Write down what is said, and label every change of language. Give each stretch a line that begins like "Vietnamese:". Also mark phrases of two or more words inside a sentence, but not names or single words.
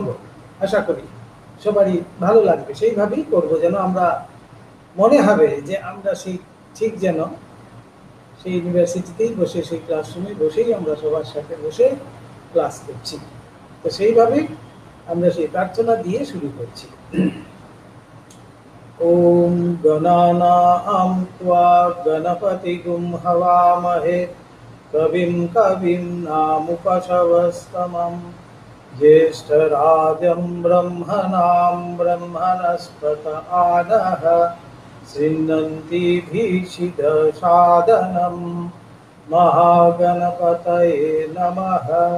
Bangla: আশা করি সবারই ভালো লাগবে, সেইভাবেই করব, যেন আমরা মনে হবে যে আমরা সেই ঠিক যেন সেই ইউনিভার্সিটিতেই বসে সেই ক্লাসরুমে বসেই আমরা সবার সাথে বসে ক্লাস করছি। তো সেইভাবেই আমরা সেই প্রার্থনা দিয়ে শুরু করছি।
Sanskrit: ओम् गणानाम् त्वा गणपतिगुम् हवामहे कविम् कविम् नामुपशवस्तमम् ज्येष्ठराजं ब्रह्मणां ब्रह्मणस्पत आनः शृण्वन्ति महागणपतये नमः।